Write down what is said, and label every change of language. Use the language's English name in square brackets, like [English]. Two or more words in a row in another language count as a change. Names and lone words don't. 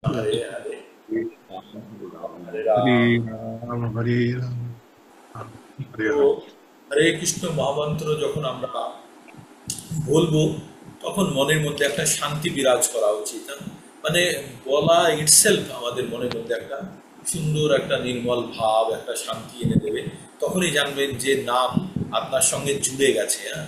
[Sanskrit] हरे हरे हरे हरे राम। राम हरे राम राम हरे [Bangla] তো [Sanskrit] हरे। [Bangla] হরে কৃষ্ণ মহামন্ত্র যখন আমরা বলবো তখন মনের মধ্যে একটা শান্তি বিরাজ করা উচিত, হ্যাঁ? মানে বলা ইটসেলফ আমাদের মনের মধ্যে একটা সুন্দর একটা নির্মল ভাব, একটা শান্তি এনে দেবে। তখনই জানবেন যে নাম আপনার সঙ্গে জুড়ে গেছে, হ্যাঁ?